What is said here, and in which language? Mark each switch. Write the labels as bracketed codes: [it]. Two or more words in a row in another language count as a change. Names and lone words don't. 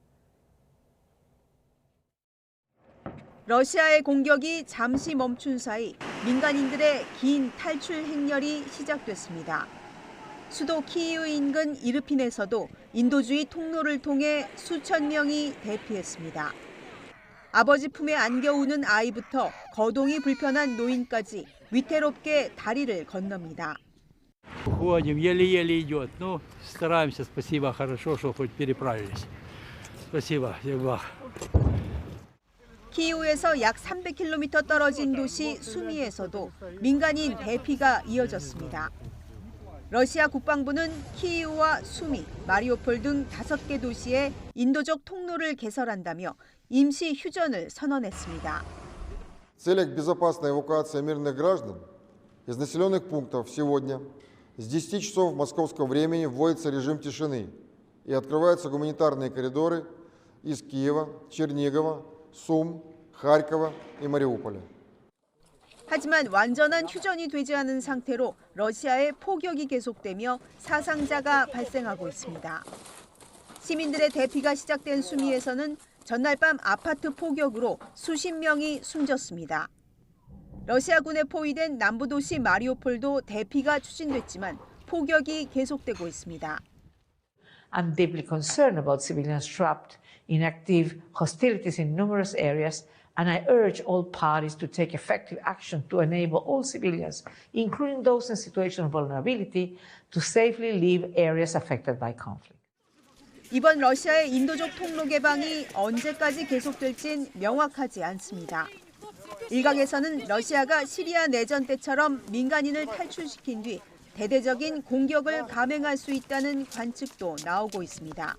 [ko] 러시아의 공격이 잠시 멈춘 사이 민간인들의 긴 탈출 행렬이 시작됐습니다. 수도 키이우 인근 이르핀에서도 인도주의 통로를 통해 수천 명이 대피했습니다. 아버지 품에 안겨 우는 아이부터 거동이 불편한 노인까지 위태롭게 다리를 건넙니다. [ru] Ходим, еле-еле идет. Ну, стараемся, спасибо, хорошо, что хоть переправились. Спасибо, Евах. [ko] 키이우에서 약 300km 떨어진 도시 수미에서도 민간인 대피가 이어졌습니다. 러시아 국방부는 키이우와 수미, 마리오폴 등 5개 도시에 인도적 통로를 개설한다며 임시 휴전을 선언했습니다. [ru] В целях безопасной эвакуации мирных граждан из населенных пунктов сегодня с 10 часов московского времени вводится режим тишины и открываются гуманитарные коридоры из Киева, Чернигова, Сум, Харькова и Мариуполя. [ko] 하지만 완전한 휴전이 되지 않은 상태로 러시아의 포격이 계속되며 사상자가 발생하고 있습니다. 시민들의 대피가 시작된 수미에서는 전날 밤 아파트 포격으로 수십 명이 숨졌습니다. 러시아군에 포위된 남부도시 마리오폴도 대피가 추진됐지만 포격이 계속되고 있습니다. [en] I'm deeply concerned about civilians trapped in active hostilities in numerous areas, and I urge all parties to take effective action to enable all civilians, including those in situations of vulnerability, to safely leave areas affected by conflict. [ko] 이번 러시아의 인도적 통로 개방이 언제까지 계속될진 명확하지 않습니다. 일각에서는 러시아가 시리아 내전 때처럼 민간인을 탈출시킨 뒤 대대적인 공격을 감행할 수 있다는 관측도 나오고 있습니다.